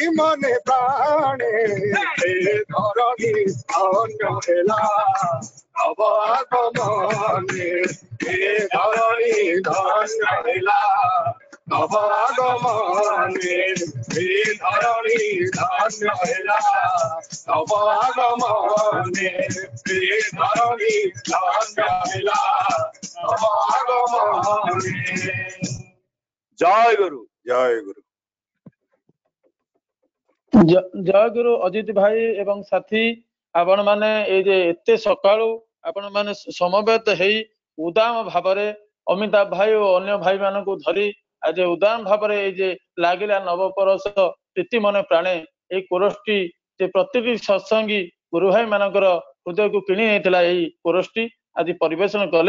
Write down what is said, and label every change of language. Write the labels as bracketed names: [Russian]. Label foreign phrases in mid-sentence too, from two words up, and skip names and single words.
[Odia] ମନେ ପ୍ରାଣେ ଧରଣୀ ଧନ୍ୟ ହେଲା ନବ ଆଗମନେ ଧରଣୀ ଧନ୍ୟ ହେଲା ନବ ଆଗମନେ ଧରଣୀ ଧନ୍ୟ ହେଲା ନବ ଆଗମନେ ଧରଣୀ ଧନ୍ୟ ହେଲା ନବ ଆଗମନେ। ଜୟ ଗୁରୁ ଜୟ ଗୁରୁ। ଜୟ ଗୁରୁ ଅଜିତ ଭାଇ ଏବଂ ସାଥୀ, ଆପଣ ମାନେ ଏଇ ଯେ ଏତେ ସକାଳୁ ଆପଣ ମାନେ ସମବେତ ହେଇ ଉଦାମ ଭାବରେ ଅମିତାଭ ଭାଇ ଓ ଅନ୍ୟ ଭାଇ ମାନଙ୍କୁ ଧରି ଆଜି ଉଦାମ ଭାବରେ ଏଇ ଯେ ଲାଗିଲା ନବପରଶ ପ୍ରୀତି ମନେ ପ୍ରାଣେ ଏଇ କୋରସଟି ଯେ ପ୍ରତିଟି ସତ୍ସଙ୍ଗୀ ଗୁରୁ ଭାଇ ମାନଙ୍କର ହୃଦୟକୁ କିଣି ନେଇଥିଲା ଏଇ କୋରସଟି ଆଜି ପରିବେଷଣ କଲେ।